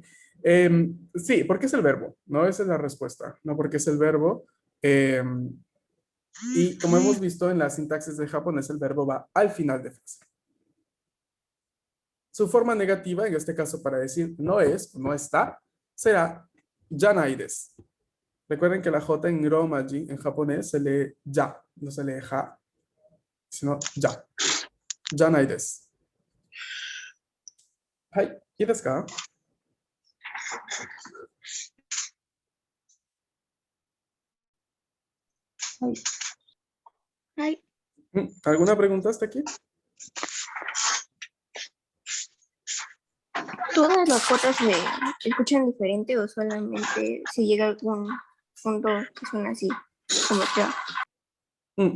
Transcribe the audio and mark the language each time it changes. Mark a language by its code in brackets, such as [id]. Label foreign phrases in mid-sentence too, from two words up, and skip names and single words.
[es] Sí, porque es el verbo, ¿no? Esa es la respuesta, no porque es el verbo. Y como hemos visto en la sintaxis de japonés, el verbo va al final de frase. Su forma negativa, en este caso para decir no es, no está, será [ja] じゃないです. [es] Recuerden que la J en romaji, en japonés, se lee ya, no se lee ja, sino ya. [ja] じゃないです。はい、いいですか? [es] Ay, ¿Alguna pregunta hasta aquí? ¿todas las cuotas se escuchan diferente o solamente si llega a algún punto que suena así, como que